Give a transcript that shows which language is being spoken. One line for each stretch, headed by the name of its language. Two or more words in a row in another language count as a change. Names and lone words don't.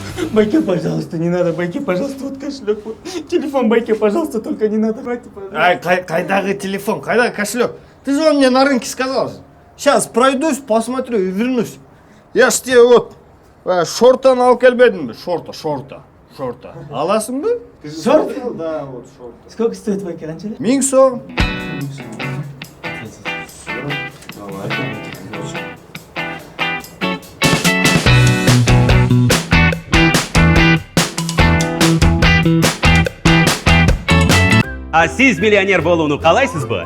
Russian: Байке, пожалуйста, не надо. Байке, пожалуйста, вот кошелек. Вот. Телефон Байке, пожалуйста, только не надо. Байке, пожалуйста. Ай,
Kazakh: кайдағы телефон, кайдағы кошелек?
Russian: Ты же мне на рынке сказал же. Сейчас пройдусь, посмотрю и вернусь. Я ж тебе вот
Kazakh: шортаны алып келбедім бе?
Russian: Шорта.
Kazakh: Аласың ба?
Russian: Шорт? Да, вот шорта. Сколько стоит Байке, раньше? 1000 сом.
Kyrgyz: А сиз миллионер болууну каалайсызбы?